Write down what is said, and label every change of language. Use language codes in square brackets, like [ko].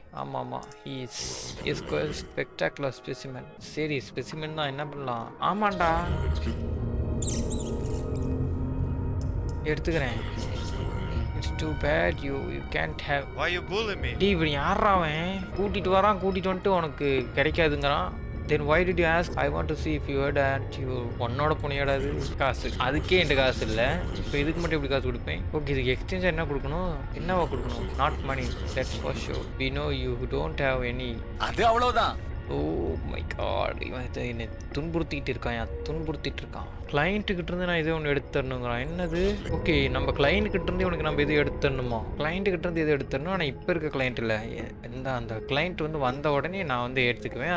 [en] ஆமாம், is spectacular specimen. [ta] சரி, specimen தான், என்ன பண்ணலாம்? ஆமாண்டா, எடுத்துக்கிறேன். [en] It's too bad you can't have. Why you bully me? [ta] டேய், இவன் யாரா அவன்? கூட்டிட்டு வந்துட்டு உனக்கு கிடைக்காதுங்கிறான். [en] Then why did you ask? I want to see if you heard that you [ta] உன்னோட புனியாடாது காசு. அதுக்கே என்கிட்ட காசு இல்லை. இப்போ இதுக்கு மட்டும் எப்படி காசு கொடுப்பேன்? ஓகே, இதுக்கு எக்ஸ்சேஞ்சாக என்ன கொடுக்கணும்? என்னவா கொடுக்கணும்? [en] Not money, that's for sure. We know you don't have any. [ta] அது அவ்வளவுதான். ஓ மை காட், இவன் இதை என்னை துன்புறுத்திட்டு இருக்கான். கிளைண்ட்டுக்கிட்ட இருந்து நான் இதே ஒன்று எடுத்து தரணுங்கிறான். என்னது? ஓகே, நம்ம கிளைண்ட்டுக்கிட்ட இருந்து இவனுக்கு நம்ம எது எடுத்து தரணுமா? கிளைண்ட்டுக்கிட்ட இருந்து எது எடுத்து தரணும். ஆனால் இப்போ இருக்க கிளைண்ட் இல்லை, அந்த கிளைண்ட் வந்து வந்த உடனே நான் வந்து எடுத்துக்குவேன்.